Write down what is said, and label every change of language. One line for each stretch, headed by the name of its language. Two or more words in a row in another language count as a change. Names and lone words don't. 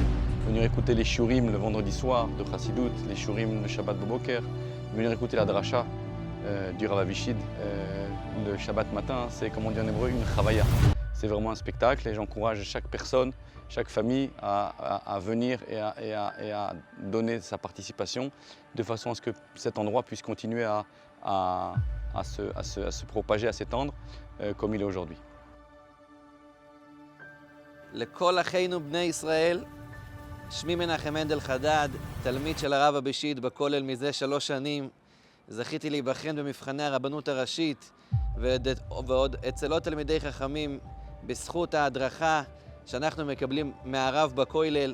French: Venir écouter les shurim le vendredi soir de Chassidut, les shurim le
Hebrew: שבת בבוקר,
French: venir écouter la dracha du Rav Avichid le Shabbat matin, c'est comme on dit en hébreu, une chavaya. C'est vraiment un spectacle et j'encourage chaque personne, chaque famille à venir et à donner sa participation de façon à ce que cet endroit puisse continuer à se propager, à s'étendre comme il est aujourd'hui.
Hebrew: לכל אחינו בני ישראל, שמי מנחם מנדל חדד, תלמיד של הרב אבישיד בכולל מזה 3 שנים. זכיתי להיבחן במבחני הרבנות הראשית ועוד אצל עוד תלמידי חכמים בזכות ההדרכה שאנחנו מקבלים מהרב בכולל.